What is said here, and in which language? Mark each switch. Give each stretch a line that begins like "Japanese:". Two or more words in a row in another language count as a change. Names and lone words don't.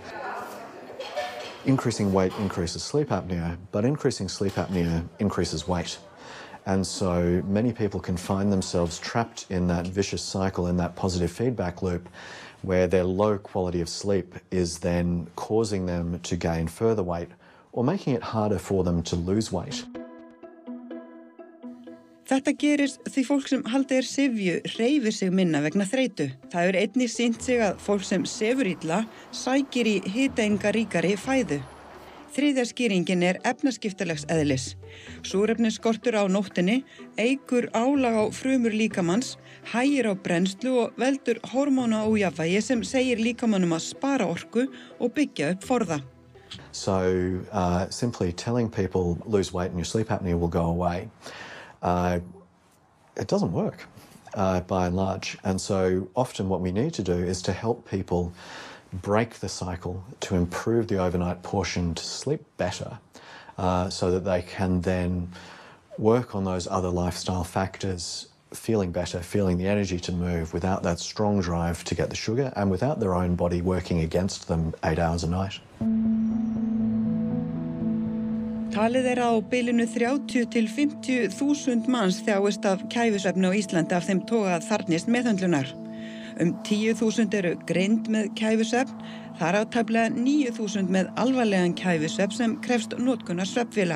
English: Increasing weight increases sleep apnea, but increasing sleep apnea increases weight. And so many people can find themselves trapped in that vicious cycle, in that positive feedback loop, where their low quality of sleep is then causing them to gain further weight or making it harder for them to lose weight.
Icelandic: Þetta gerist því fólk sem haldið syfju hreyfir sig minna vegna þreytu. Það einnig sýnt sig að fólk sem sefur illa sækir í hitaeiningaríkari fæðu. Þriðja skýringin efnaskiptalegs eðlis. Súrefnisskortur á nóttinni eykur álag á frumur líkamans, hægir á brennslu og veldur hormónaójafvægi sem segir líkamanum að spara orku og byggja upp forða.
English: So simply telling people lose weight and your sleep apnea will go away, it doesn't work by and large. And so often what we need to do is to help people break the cycle, to improve the overnight portion, to sleep better, so that they can then work on those other lifestyle factors, feeling better, feeling the energy to move without that strong drive to get the sugar and without their own body working against them 8 hours a night.
Icelandic: Talið á bilinu 30 til 50 þúsund manns þjáist af kæfisvefni á Íslandi af þeim toga að þarfnist meðhöndlunar. 10.000 eru greind með kæfisvefn, þar af tæplega 9.000 með alvarlegan kæfisvefn sem krefst notkunar svefnvéla.